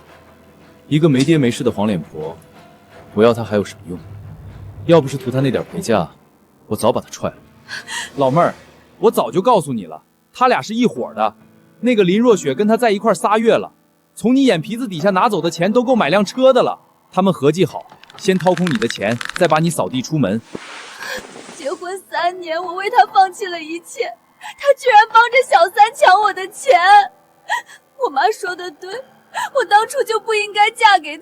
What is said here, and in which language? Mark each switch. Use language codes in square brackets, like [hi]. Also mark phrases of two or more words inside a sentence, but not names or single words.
[zh] 一個沒爹沒勢的黃臉婆，我要她還有什麼用？要不是圖他那點陪嫁，我早把他踹了。老妹兒，我早就告訴你了，他倆是一夥的。那個林若雪跟他在一塊3月了，從你眼皮子底下拿走的錢都夠買輛車的了。他們合計好，先掏空你的錢，再把你掃地出門。結婚3年，我為他放棄了一切，他居然幫着小三搶我的錢。我媽說的對，我當初就不應該嫁給他。